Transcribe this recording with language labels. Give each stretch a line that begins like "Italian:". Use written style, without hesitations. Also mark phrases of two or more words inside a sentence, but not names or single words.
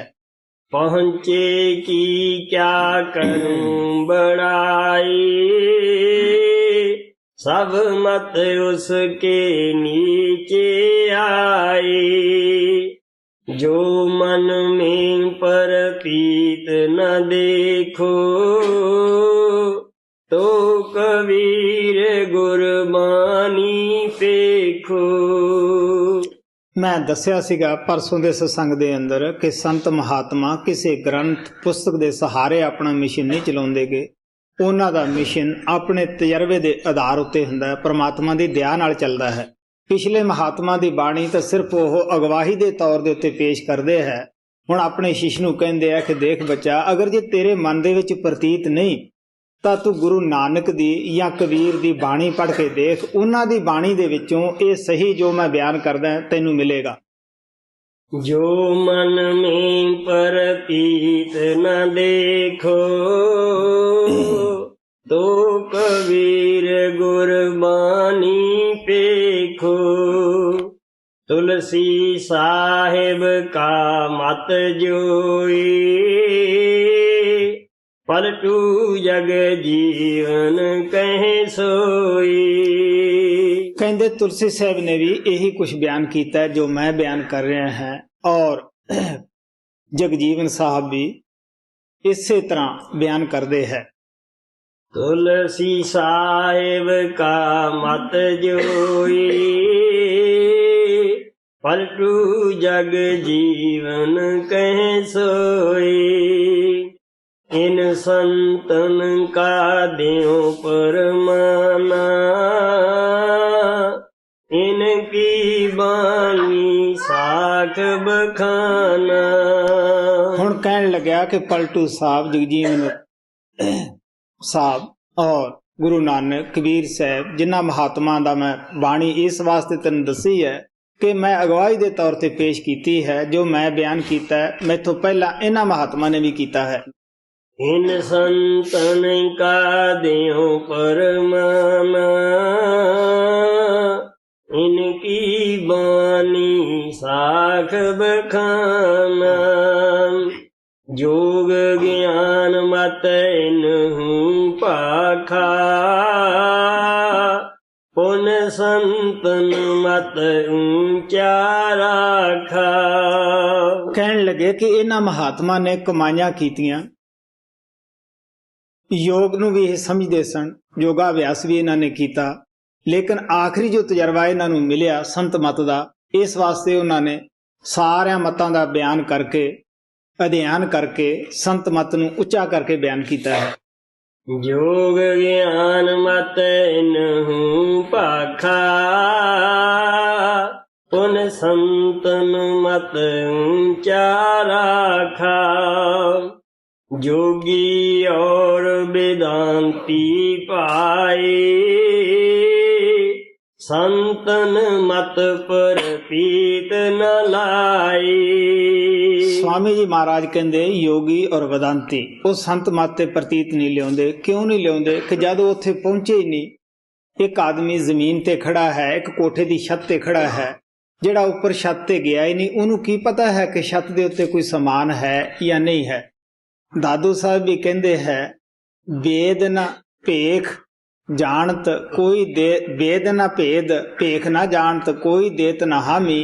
Hindi: पहुंचे की क्या करूं बड़ाई, सब मत उसके नीचे आए। जो मन में परती न देखो, तो कबीर गुरबानी पेखो।
Punjabi: ਮੈਂ ਦੱਸਿਆ ਸੀਗਾ ਪਰਸੋਂ ਦੇ ਸਤਸੰਗ ਦੇ ਅੰਦਰ ਕਿ ਸੰਤ ਮਹਾਤਮਾ ਕਿਸੇ ਗ੍ਰੰਥ ਪੁਸਤਕ ਦੇ ਸਹਾਰੇ ਆਪਣਾ ਮਿਸ਼ਨ ਨਹੀਂ ਚਲਾਉਂਦੇਗੇ। ਉਹਨਾਂ ਦਾ ਮਿਸ਼ਨ ਆਪਣੇ ਤਜਰਬੇ ਦੇ ਆਧਾਰ ਉੱਤੇ ਹੁੰਦਾ ਹੈ, ਪਰਮਾਤਮਾ ਦੀ ਦਇਆ ਨਾਲ ਚੱਲਦਾ ਹੈ। ਪਿਛਲੇ ਮਹਾਤਮਾ ਦੀ ਬਾਣੀ ਤਾਂ ਸਿਰਫ ਉਹ ਅਗਵਾਹੀ ਦੇ ਤੌਰ ਦੇ ਉੱਤੇ ਪੇਸ਼ ਕਰਦੇ ਹੈ। ਹੁਣ ਆਪਣੇ ਸ਼ਿਸ਼ ਨੂੰ ਕਹਿੰਦੇ ਆ ਕਿ ਦੇਖ ਬੱਚਾ, ਅਗਰ ਜੇ ਤੇਰੇ ਮਨ ਦੇ ਵਿੱਚ ਪ੍ਰਤੀਤ ਨਹੀਂ ਤਾਂ ਤੂੰ ਗੁਰੂ ਨਾਨਕ ਦੀ ਜਾਂ ਕਬੀਰ ਦੀ ਬਾਣੀ ਪੜ੍ਹ ਕੇ ਦੇਖ, ਉਹਨਾਂ ਦੀ ਬਾਣੀ ਦੇ ਵਿੱਚੋਂ ਇਹ ਸਹੀ ਜੋ ਮੈਂ ਬਿਆਨ ਕਰਦਾ ਤੈਨੂੰ ਮਿਲੇਗਾ।
Hindi: जो मन में प्रतीत न देखो, तो कबीर गुरबानी पेखो। तुलसी साहिब का मत जोई, पलटू जग जीवन कहे सोई।
Punjabi: ਕਹਿੰਦੇ ਤੁਲਸੀ ਸਾਹਿਬ ਨੇ ਵੀ ਇਹੀ ਕੁਝ ਬਿਆਨ ਕੀਤਾ ਹੈ ਜੋ ਮੈਂ ਬਿਆਨ ਕਰ ਰਿਹਾ ਹਾਂ, ਔਰ ਜਗਜੀਵਨ ਸਾਹਿਬ ਵੀ ਇਸੇ ਤਰ੍ਹਾਂ ਬਿਆਨ ਕਰਦੇ ਹੈ।
Hindi: तुलसी साहिब का मत जोई, पलटू जग जीवन कहे सोई। इन संतन का देव परमाना, इनकी बानी साख बखाना।
Punjabi: ਹੁਣ ਕਹਿਣ ਲੱਗਿਆ ਕਿ ਪਲਟੂ ਸਾਹਿਬ, ਜਗਜੀਵਨ ਸਾਹਿਬ ਔਰ ਗੁਰੂ ਨਾਨਕ, ਕਬੀਰ ਸਾਹਿਬ, ਜਿਨ੍ਹਾਂ ਮਹਾਤਮਾ ਦਾ ਮੈਂ ਬਾਣੀ ਇਸ ਵਾਸਤੇ ਤੈਨੂੰ ਦੱਸੀ ਹੈ ਕਿ ਮੈਂ ਅਗਵਾਈ ਦੇ ਤੌਰ ਤੇ ਪੇਸ਼ ਕੀਤੀ ਹੈ। ਜੋ ਮੈਂ ਬਿਆਨ ਕੀਤਾ ਹੈ ਮੈਥੋਂ ਪਹਿਲਾਂ ਇਹਨਾਂ ਮਹਾਤਮਾ ਨੇ ਵੀ ਕੀਤਾ ਹੈ।
Hindi: इन संतन का देव परमाना, इनकी बानी साख बखाना। जोग ज्ञान मत इनहूं पाखा, पुन संतन मत ऊंचा राखा।
Punjabi: ਕਹਿਣ ਲੱਗੇ ਕਿ ਇਹਨਾਂ ਮਹਾਤਮਾ ਨੇ ਕਮਾਈਆਂ ਕੀਤੀਆਂ, ਯੋਗ ਨੂੰ ਵੀ ਇਹ ਸਮਝਦੇ ਸਨ, ਯੋਗਾ ਅਭਿਆਸ ਵੀ ਇਹਨਾਂ ਨੇ ਕੀਤਾ, ਲੇਕਿਨ ਆਖਰੀ ਜੋ ਤਜਰਬਾ ਇਹਨਾਂ ਨੂੰ ਮਿਲਿਆ ਸੰਤ ਮਤ ਦਾ, ਇਸ ਵਾਸਤੇ ਉਹਨਾਂ ਨੇ ਸਾਰਿਆਂ ਮਤਾਂ ਦਾ ਬਿਆਨ ਕਰਕੇ, ਅਧਿਐਨ ਕਰਕੇ ਸੰਤ ਮਤ ਨੂੰ ਉੱਚਾ ਕਰਕੇ ਬਿਆਨ ਕੀਤਾ ਹੈ।
Hindi: जोग ज्ञान मत इनहूं पाखा, पुन संतन मत ऊंचा राखा। जोगी और वेदांती पाए, संतन मत पर पीत न लाए। स्वामी जी महाराज कहते योगी और वेदांती
Punjabi: ਉਹ ਸੰਤ ਮਤ ਤੇ ਪ੍ਰਤੀਤ ਨਹੀਂ ਲਿਆਉਂਦੇ। ਕਿਉਂ ਨਹੀਂ ਲਿਆਉਂਦੇ? ਕਿ ਜਦੋਂ ਉੱਥੇ ਪਹੁੰਚੇ ਹੀ ਨਹੀਂ। ਇੱਕ ਆਦਮੀ ਜ਼ਮੀਨ ਤੇ ਖੜਾ ਹੈ, ਇੱਕ ਕੋਠੇ ਦੀ ਛੱਤ ਤੇ ਖੜਾ ਹੈ, ਜਿਹੜਾ ਉੱਪਰ ਛੱਤ ਤੇ ਗਿਆ ਹੀ ਨਹੀਂ, ਉਹਨੂੰ ਕੀ ਪਤਾ ਹੈ ਕਿ ਛੱਤ ਦੇ ਉੱਤੇ ਕੋਈ ਸਮਾਨ ਹੈ ਜਾਂ ਨਹੀਂ ਹੈ। ਦਾਦੂ ਸਾਹਿਬ ਵੀ ਕਹਿੰਦੇ ਹੈ, ਵੇਦ ਨਾ ਭੇਖ ਜਾਣਤ ਕੋਈ ਦੇ, ਵੇਦ ਨਾ ਭੇਦ ਭੇਖ ਨਾ ਜਾਣਤ ਕੋਈ ਦੇਤ ਨਾ ਹਾਮੀ।